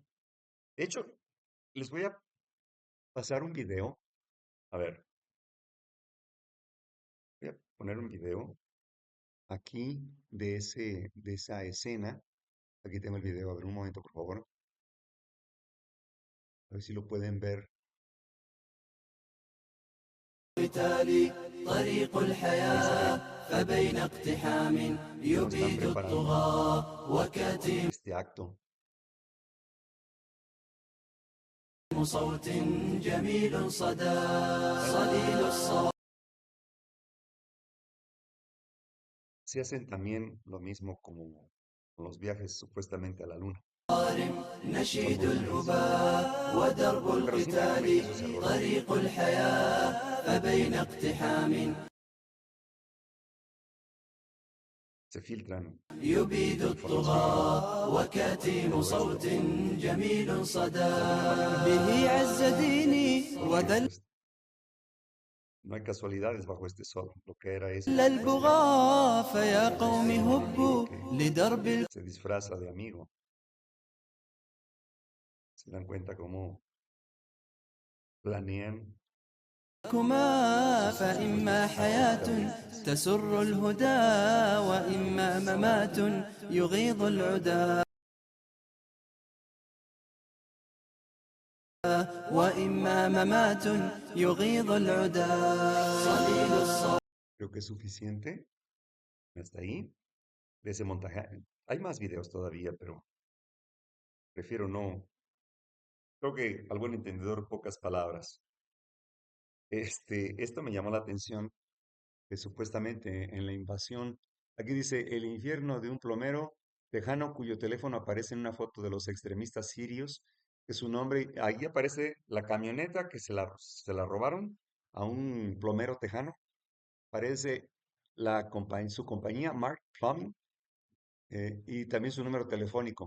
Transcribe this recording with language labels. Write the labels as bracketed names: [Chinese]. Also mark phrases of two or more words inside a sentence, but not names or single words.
[Spanish] De hecho, les voy a pasar un video. A ver, voy a poner un video. aquí de esa escena, aquí tengo el video, a ver un momento, por favor, a ver si lo pueden ver. [Arabic] القتال طريق [Spanish] Ahí se [Arabic] الحياة [Spanish] ve [Arabic] فبين اقتحام [Spanish] cómo están [Arabic] يبيد [Spanish] preparando [Arabic] الطغاة وكتيم [Spanish] este acto. [Arabic] صوت جميل صدى صليل الصوارم [Spanish] Se hacen también lo mismo como con los viajes supuestamente a la luna. Son [Arabic] نشيد [Spanish] muy similares. [Arabic] الأباء ودرب [Spanish] Pero siempre [Arabic] القتال [Spanish] cometen esos errores. [Arabic] طريق الحياة فبين اقتحام [Spanish] Se filtran [Arabic] يبيد [Spanish] información [Arabic] الطغاة [Spanish] y [Arabic] وكتيم [Spanish] todo [Arabic] صوت [Spanish] esto. [Arabic] جميل صدى [Spanish] De alguna manera, [Arabic] به عز ديني [Spanish] porque [Arabic] وذل [Spanish] pues no hay casualidades bajo este sol. Lo que era es este, [Arabic] البغاة فيا قوم [Spanish] este enemigo [Arabic] هبوا [Spanish] que [Arabic] لدرب [Spanish] se disfraza de amigo. Se dan cuenta cómo planean [Arabic] الكما [Spanish] sus [Arabic] فإما [Spanish] supuestos ataques [Arabic] حياة [Spanish] terroristas. [Arabic] تسر الهدى وإما ممات يغيظ العدا وإما ممات يغيظ العدا صليل الصوت [Spanish] Creo que es suficiente hasta ahí de ese montaje. Hay más videos todavía, pero prefiero no. Creo que al buen entendedor, pocas palabras. Esto me llamó la atención que supuestamente en la invasión, aquí dice el infierno de un plomero tejano cuyo teléfono aparece en una foto de los extremistas sirios, que su nombre, ahí aparece la camioneta que se la robaron a un plomero tejano, aparece su compañía, Mark Plumbing, y también su número telefónico.